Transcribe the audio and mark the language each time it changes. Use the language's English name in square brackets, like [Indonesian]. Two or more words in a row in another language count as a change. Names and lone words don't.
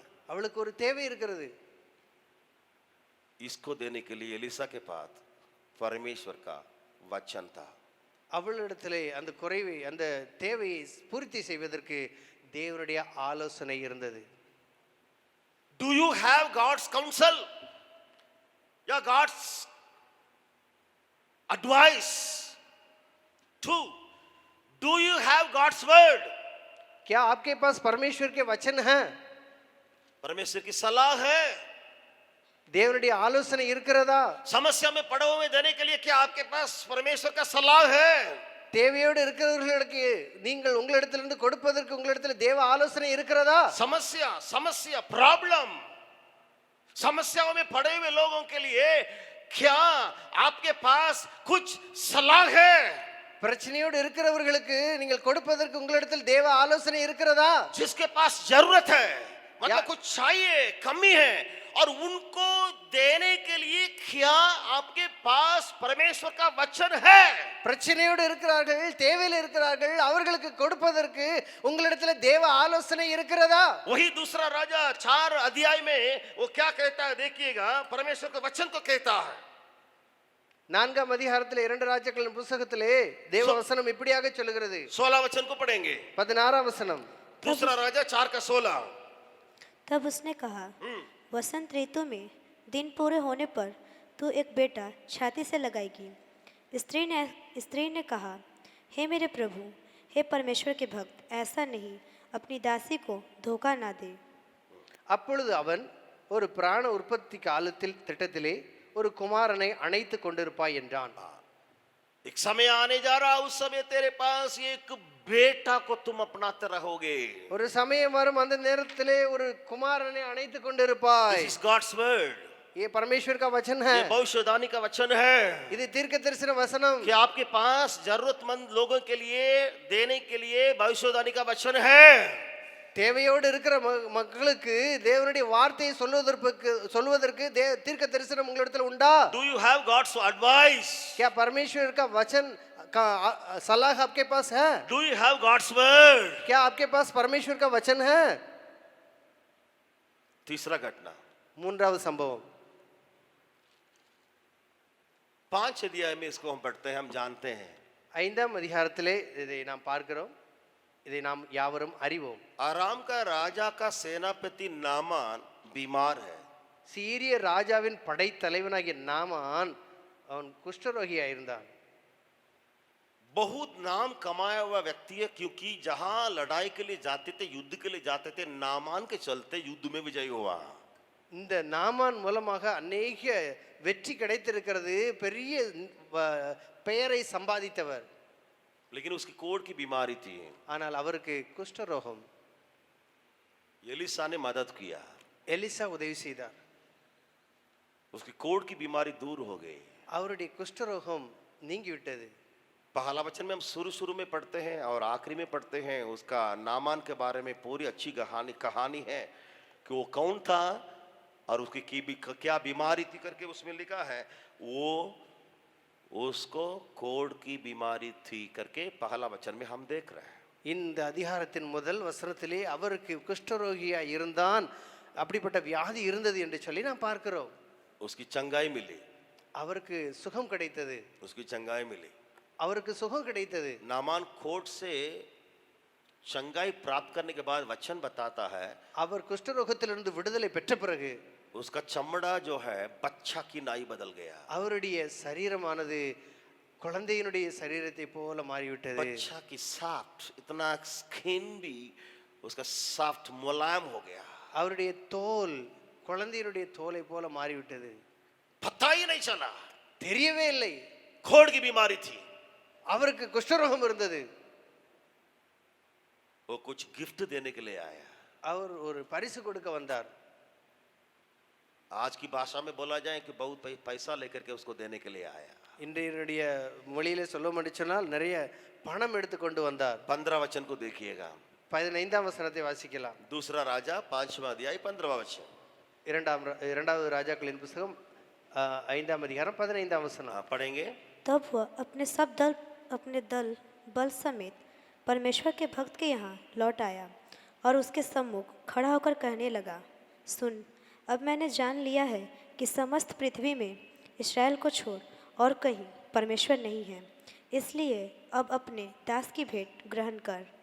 [Tamil] அவளுக்கு ஒரு தேவை இருக்கிறது. [Hindi] इसको देने के लिए एलिसा के पास परमेश्वर का वचन था। [Tamil] அவளிடத்திலே அந்த குறைவை அந்த தேவையை பூர்த்தி செய்வதற்கு தேவனுடைய ஆலோசனை இருந்தது. [English] Do you have God's counsel? या God's advice? 2. Do you have God's word? [Hindi] क्या आपके पास परमेश्वर के वचन हैं? परमेश्वर की सलाह है। [Tamil] தேவனுடைய ஆலோசனை இருக்கிறதா? [Hindi] समस्या में पड़े हुए देने के लिए क्या आपके पास परमेश्वर का सलाह है? [Tamil] தேவையோடு இருக்கிறவர்களுக்கு நீங்கள் உங்களிடத்திலிருந்து கொடுப்பதற்கு உங்களிடத்தில் தேவ ஆலோசனை இருக்கிறதா? [Hindi] समस्या समस्या प्रॉब्लम, समस्याओं में पड़े हुए लोगों के लिए क्या आपके पास कुछ सलाह है? [Tamil] பிரச்சனையோடு இருக்கிறவர்களுக்கு நீங்கள் கொடுப்பதற்கு உங்களிடத்தில் தேவ ஆலோசனை இருக்கிறதா? [Hindi] जिसके पास जरूरत है, मतलब या- कुछ चाहिए, कमी है, और उनको देने के लिए क्या आपके पास परमेश्वर का वचन है? [Tamil] பிரச்சனையோடு இருக்கிறார்கள், தேவையில் இருக்கிறார்கள், அவர்களுக்கு கொடுப்பதற்கு உங்களிடத்தில் தேவ ஆலோசனை இருக்கிறதா? [Hindi] वही दूसरा राजा 4 अध्याय में वो क्या कहता है, देखिएगा। परमेश्वर का वचन को कहता है, [Tamil] 4ஆம் அதிகாரத்தில் 2 ராஜாக்களின் புத்தகத்திலே தேவ வசனம் இப்படியாக சொல்லுகிறது. [Hindi] 16 वचन को पढ़ेंगे। [Tamil] 16ஆம் வசனம். [Hindi] दूसरा राजा 4 का 16। तब उसने कहा, वसंत ऋतु में दिन पूरे होने पर तू एक बेटा छाती से लगाएगी। स्त्री ने कहा, हे मेरे प्रभु, हे परमेश्वर के भक्त, ऐसा नहीं, अपनी दासी को धोखा ना दे। [Tamil] அப்பொழுது அவன் ஒரு பிராண உற்பத்தி காலத்தில் திட்டத்திலே ஒரு குமாரனை அணைத்து கொண்டிருப்பாய் என்றான். [Hindi] एक समय आने जा रहा, उस समय तेरे पास एक बेटा को तुम अपनाते रहोगे। [Tamil] ஒரு சமயம் வரும், அந்த நேரத்திலே ஒரு குமாரனை அணைத்து கொண்டிருப்பாய். [English] This is God's word। [Hindi] ये परमेश्वर का वचन है, ये भविष्यवाणी का वचन है [Tamil] இது தீர்க்கதரிசன வசனம். [Hindi] कि आपके पास जरूरतमंद लोगों के लिए देने के लिए भविष्यवाणी का वचन है। [Tamil] தேவையோடு இருக்கிற மக்களுக்கு தேவனுடைய வார்த்தையை சொல்வதற்கு தீர்க்க தரிசனம் உங்களிடத்தில் உண்டா? [English] Do you have God's advice? [Hindi] क्या परमेश्वर का वचन का सलाह आपके पास है? [English] Do you have God's word? [Hindi] क्या आपके पास परमेश्वर का वचन है? तीसरा घटना, [Tamil] மூன்றாவது சம்பவம். [Hindi] 5 अध्याय में इसको हम पढ़ते हैं, हम जानते हैं। [Tamil] 5ஆம் அதிகாரத்திலே இதை நாம் பார்க்கிறோம், இதை நாம் யாவரும் அறிவோம். [Hindi] आराम का राजा का सेनापति नामान बीमार है। [Tamil] சீரிய ராஜாவின் படைத்தலைவனாகிய நாமான் அவன் குஷ்டரோகியாக இருந்தான். [Hindi] बहुत नाम कमाया हुआ व्यक्ति है, क्योंकि जहां लड़ाई के लिए जाते थे, युद्ध के लिए जाते थे, नामान के चलते युद्ध में विजयी हुआ। [Tamil] இந்த நாமான் மூலமாக அநேக வெற்றி கிடைத்திருக்கிறது, பெரிய பெயரை சம்பாதித்தவர். [Hindi] लेकिन उसकी कोढ़ की बीमारी थी। [Tamil] ஆனால் அவருக்கு குஷ்டரோகம். [Hindi] एलिसा ने मदद किया, [Tamil] எலிசா உதவி செய்தார். [Hindi] उसकी कोढ़ की बीमारी दूर हो गई। [Tamil] அவருடைய குஷ்டரோகம் நீங்கிவிட்டது. [Hindi] पहला वचन में हम शुरू में पढ़ते हैं और आखिरी में पढ़ते हैं, उसका नामान के बारे में पूरी अच्छी कहानी है कि वो कौन था और उसकी क्या बीमारी थी करके उसमें लिखा है। वो उसको कोढ़ की बीमारी थी करके पहला वचन में हम देख रहे हैं। [Tamil] இந்த அதிகாரத்தின் முதல் வசனத்திலே அவருக்கு குஷ்டரோகியா இருந்தான், அப்படிப்பட்ட வியாதி இருந்தது என்று சொல்லி நாம் பார்க்கிறோம். [Hindi] उसकी चंगाई मिली, [Tamil] அவருக்கு சுகம் கிடைத்தது. [Hindi] उसकी चंगाई मिली, [Tamil] அவருக்கு சுகம் கிடைத்தது. [Hindi] नामान कोढ़ से चंगाई प्राप्त करने के बाद वचन बताता है, [Tamil] அவர் குஷ்டரோகத்திலிருந்து விடுதலை பெற்ற பிறகு [Hindi] उसका चमड़ा जो है बच्चा की नाई बदल गया। [Tamil] அவருடைய சரீரமானது குழந்தையினுடைய சரீரத்தை போல மாறிவிட்டது. [Hindi] बच्चा की सॉफ्ट, इतना स्किन भी उसका सॉफ्ट मुलायम हो गया। [Tamil] அவருடைய தோல் குழந்தையினுடைய தோலை போல மாறிவிட்டது. [Hindi] पता ही नहीं चला, [Tamil] தெரியவே இல்லை. [Hindi] कोढ़ की बीमारी थी। [Tamil] அவருக்கு குஷ்டரோகம் இருந்தது. [Hindi] वो कुछ गिफ्ट देने के लिए आया। [Tamil] அவர் ஒரு பரிசு கொடுக்க வந்தார். [Hindi] आज की भाषा में बोला जाए कि बहुत पैसा लेकर के उसको देने के लिए आया। [Tamil] இன்றைய மொழியிலே சொல்ல முடிச்சனால் நிறைய பணம் எடுத்து கொண்டு வந்தார். [Hindi] 15 वचन को देखिएगा। [Tamil] 15ஆம் வசனத்தை வாசிக்கலாம். [Hindi] दूसरा राजा 5वां अध्याय 15वां वचन। [Tamil] இரண்டாவது ராஜாக்களின் புத்தகம் 5ஆம் அதிகாரம் 15ஆம் வசனம். [Hindi] पढ़ेंगे। तब वह अपने दल बल समेत परमेश्वर के भक्त के यहाँ लौट आया और उसके सम्मुख खड़ा होकर कहने लगा, सुन, अब मैंने जान लिया है कि समस्त पृथ्वी में इस्राएल को छोड़ और कहीं परमेश्वर नहीं है, इसलिए अब अपने दास की भेंट ग्रहण कर।